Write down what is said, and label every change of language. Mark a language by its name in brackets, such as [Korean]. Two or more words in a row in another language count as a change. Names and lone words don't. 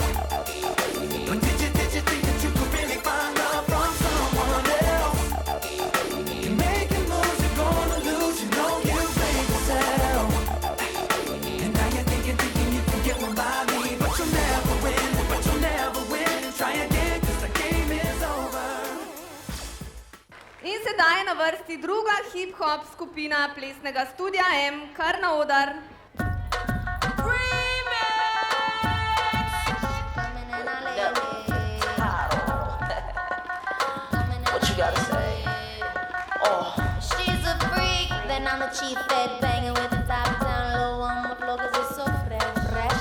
[English] But did you think that you could really find love from someone else? You're making moves, you're gonna lose. You know you played yourself. And now you're thinking you can get one by me. But you'll never win, but you'll never win. Try again, cause the game is over. [Slovenian] In sedaj je na vrsti druga hip-hop skupina plesnega studia M, kar na oder. [English] What you gotta say? Oh. She's a freak, then I'm the chief fed, banging with the top down low on my floor cause it's so fresh.